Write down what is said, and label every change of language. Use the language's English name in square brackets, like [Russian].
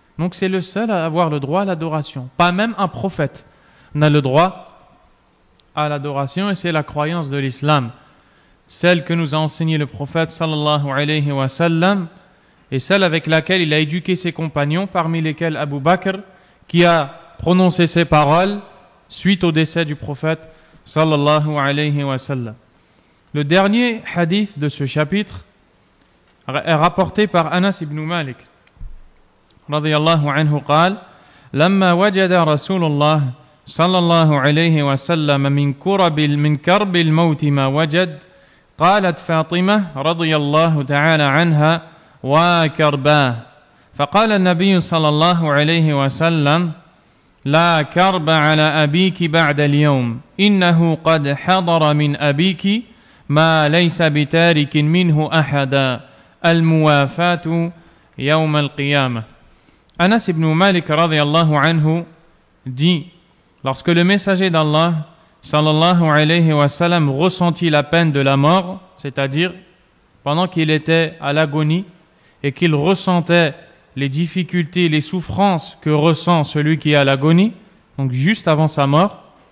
[French] Donc c'est le seul à avoir le droit à l'adoration. Pas même un prophète n'a le droit à l'adoration, et c'est la croyance de l'islam. Celle que nous a enseigné le prophète sallallahu alayhi wa sallam, et celle avec laquelle il a éduqué ses compagnons, parmi lesquels Abu Bakr, qui a prononcé ces paroles suite au décès du prophète sallallahu alayhi wa sallam. Le dernier hadith de ce chapitre est rapporté par Anas ibn Malik radiyallahu anhu [Arabic] قال لما وجد رسول الله صلى الله عليه وسلم من كرب الموت ما وجد قالت فاطمة رضي الله تعالى عنها وكرباه فقال النبي صلى الله عليه وسلم لا كرب على أبيك بعد اليوم إنه قد حضر من أبيك ما ليس بتارك منه أحدا الموافاة يوم القيامة. [French] Anas ibn Malik radiyallahu anhu dit, lorsque le messager d'Allah sallallahu alayhi wa sallam ressentit la peine de la mort, c'est-à-dire pendant qu'il était à l'agonie et qu'il ressentait les difficultés, les souffrances que ressent celui qui est à l'agonie, donc juste avant sa mort,